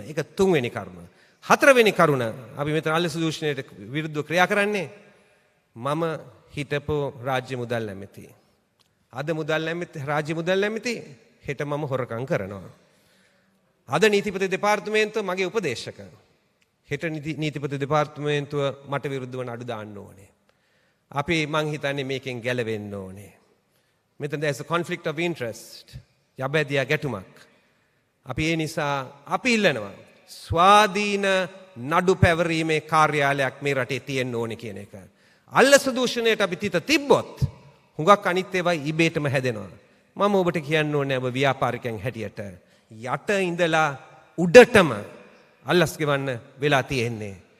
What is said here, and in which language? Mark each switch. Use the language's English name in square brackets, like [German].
[Sinhala] ඒක තුන්වෙනි කරුණ. හතරවෙනි කරුණ අපි මෙතන අල්ලස දූෂණයට විරුද්ධව ක්‍රියා කරන්නේ මම හිටපු රාජ්‍ය මුදල් ඇමති. අද රාජ්‍ය මුදල් ඇමති හෙට මම හොරකම් කරනවා. අද නීතිපති දෙපාර්තමේන්තුව මගේ උපදේශක. හෙට නීතිපති දෙපාර්තමේන්තුව මට විරුද්ධව නඩු දාන්න ඕනේ. අපි මං හිතන්නේ මේකෙන් ගැලවෙන්න ඕනේ. මෙතන [English] there's a conflict of interest. [Sinhala] යබැදියා ගැටුමක්. අපි ඒ නිසා අපි ඉල්ලනවා ස්වාධීන නඩු පැවරීමේ කාර්යාලයක් මේ රටේ තියෙන්න ඕනේ කියන එක. අල්ලස දූෂණයට අපි තිත තිබ්බොත් හුඟක් අනිත් ඒවා ඉබේටම හැදෙනවා. මම ඔබට කියන්න ඕනේ ඔබ ව්‍යාපාරිකයන් හැටියට යට ඉඳලා උඩටම අල්ලස් ගෙවන්න වෙලා තියෙන්නේ.